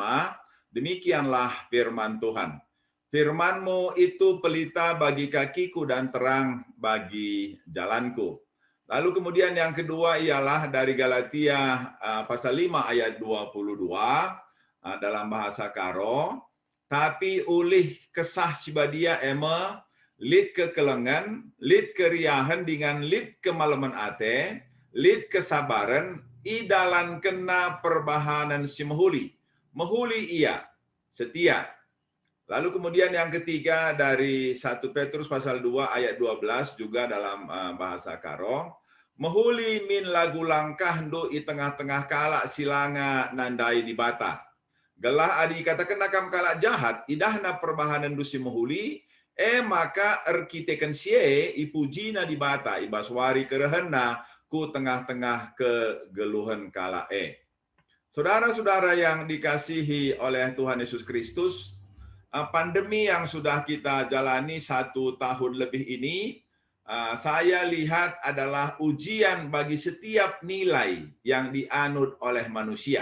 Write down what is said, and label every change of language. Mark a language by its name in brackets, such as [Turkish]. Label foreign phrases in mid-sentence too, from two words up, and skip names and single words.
[Indonesian] Demikianlah firman Tuhan. Firman-Mu itu pelita bagi kakiku dan terang bagi jalanku. Lalu kemudian yang kedua ialah dari Galatia pasal 5 ayat 22 dalam bahasa Karo. [Batak Karo] Tapi ulih kesah sibadia ema, lid kekelengan, lid keriahan dengan lid kemalaman ate, lid kesabaran, idalan kena perbahanan si mehuli. Mehuli ia, setia. [Indonesian] Lalu kemudian yang ketiga dari 1 Petrus pasal 2 ayat 12 juga dalam bahasa Karo. [Batak Karo] Mehuli min lagu langkah do i tengah-tengah kalak silanga nandai di bata. Gelah adi katakan nakam kalak jahat, idahna perbahanan dusi mehuli, maka erkiteken sie ipujina di bata, ibaswari kerehenna ku tengah-tengah kegeluhan kalak [Indonesian] Saudara-saudara yang dikasihi oleh Tuhan Yesus Kristus, pandemi yang sudah kita jalani 1 tahun lebih ini, saya lihat adalah ujian bagi setiap nilai yang dianut oleh manusia.